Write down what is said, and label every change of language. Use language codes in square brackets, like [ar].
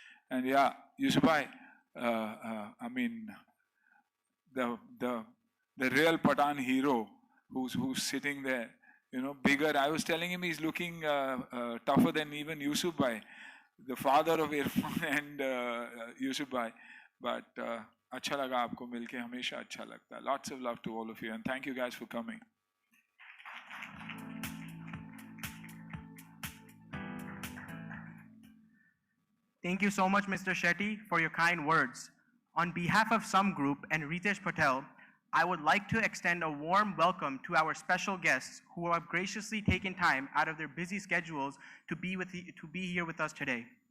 [en] And yeah, Yusufbhai, I mean, the real Pathan hero who's sitting there, bigger. I was telling him he's looking tougher than even Yusufbhai, the father of Irfan and Yusufbhai. [hi] But अच्छा लगा आपको मिलके, हमेशा अच्छा लगता है. [en] Lots of love to all of you, and thank you guys for coming. Thank you so much, Mr. Shetty, for your kind words. On behalf of some group and Ritesh Patel, I would like to extend a warm welcome to our special guests who have graciously taken time out of their busy schedules to be here with us today.